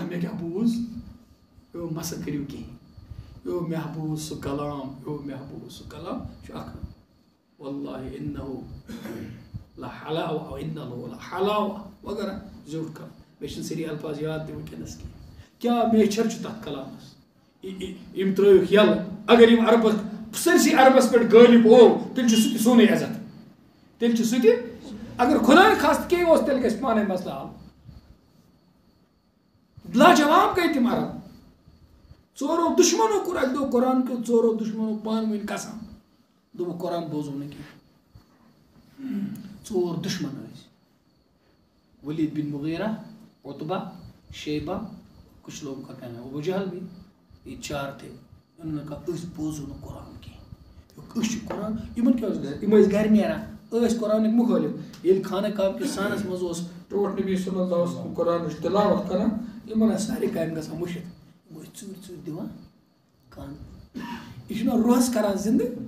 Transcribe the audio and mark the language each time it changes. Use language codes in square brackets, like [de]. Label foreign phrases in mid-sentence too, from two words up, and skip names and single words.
[ks] مےٚ کیٛاہ بوٗز یو مسہٕ کٔرِو کِہیٖنۍ یو مےٚ بوٗز سُہ کلام مےٚ بوٗز سُہ کلام چھُ اکھ [ar] واللہ انہو لحلاوہ انہو لحلاوہ [ks] وغیرہ زیوٗٹھ کلام مےٚ چھِنہٕ سٲری الفاظ یاد تہِ وٕنکٮ۪نس کینٛہہ کیٛاہ میچھر چھُ تتھ کلامس یِم ترٛٲوِکھ یلہٕ اگر یِم عربس سٲرسٕے عربس پٮ۪ٹھ غٲلب ہوو تیٚلہِ چھُ سُہ تہِ سونُے عزت تیٚلہِ چھُ سُہ تہِ اگر خۄداے خاص کینٛہہ اوس تیٚلہِ گژھِ پانے مسلہٕ حل لاجواب گٔے تِم عرب ژورو دُشمنو کوٚر اکہِ دۄہ قرآن کیو ژورو دُشمنو پانہٕ ؤنۍ قسم دوٚپُکھ قرآن بوزو نہٕ کینٛہہ ژور دُشمن ٲسۍ ولید بن مغیرہ عتبہ شیبہ [ur] کچھ لوگوں کا کہنا ہے ابو جہل بھی یہ چار تھے انہوں نے کہا [ks] أسۍ بوزو نہٕ قرآن کینٛہہ أسۍ چھِ قرآن یِمن کیٛاہ اوس گژھان یِم ٲسۍ گرِ نیران ٲسۍ قرآنٕکۍ مُخٲلِف ییٚلہِ خانہ کعبہ کِس سانس منٛز اوس ٹوٹھ نبی [ar] صلی اللہ علیہ وسلم [ks] قرآنٕچ تلاوت کران یِمن ٲسۍ سارے کامہِ گژھان مٔشِتھ یِم ٲسۍ ژوٗرِ ژوٗرِ دِوان کان یہِ چھُنہ روحس کران زندٕ